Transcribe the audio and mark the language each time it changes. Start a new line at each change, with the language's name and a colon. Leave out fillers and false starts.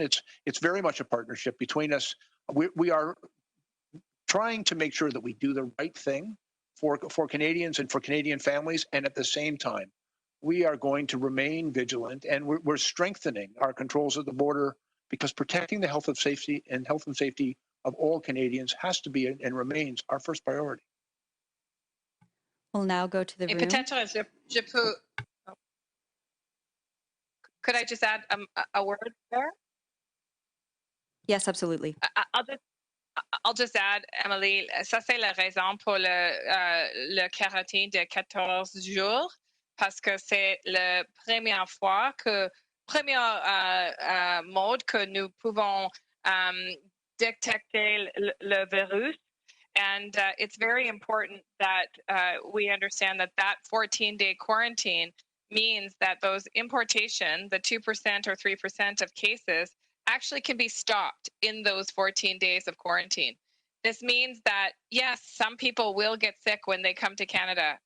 English: It's very much a partnership between us. We are trying to make sure that we do the right thing for Canadians and for Canadian families, and at the same time, we are going to remain vigilant, and we're strengthening our controls at the border, because protecting the health and safety of all Canadians has to be and remains our first priority. We'll now go to the room.
French: Peut-être je peux.
English: Could I just add a word there? Yes, absolutely. I'll just add,
French: Emily, ça c'est la raison pour le quarantaine de 14 jours, parce que c'est la première fois premier mode que nous pouvons détecter le virus.
English: And it's very important that we understand that 14-day quarantine means that those importation, the 2% or 3% of cases, actually can be stopped in those 14 days of quarantine. This means that, yes, some people will get sick when they come to Canada.